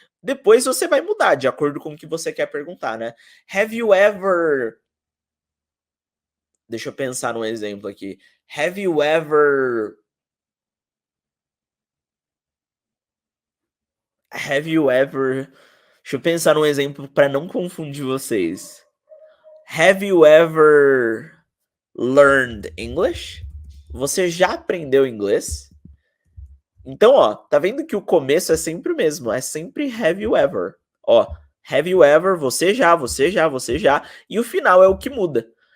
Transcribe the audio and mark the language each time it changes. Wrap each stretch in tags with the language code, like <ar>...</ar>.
<pt>Depois você vai mudar de acordo com o que você quer perguntar, né?</pt> <en>Have you ever...</en> <pt>Deixa eu pensar num exemplo aqui.</pt> <en>Have you ever... Have you ever...</en> <pt>Deixa eu pensar num exemplo para não confundir vocês.</pt> <en>Have you ever learned English?</en> <pt>Você já aprendeu inglês? Então, ó, tá vendo que o começo é sempre o mesmo, é sempre</pt> <en>have you ever.</en> <pt>Ó,</pt> <en>have you ever,</en> <pt>você já, e o final é o que muda.</pt>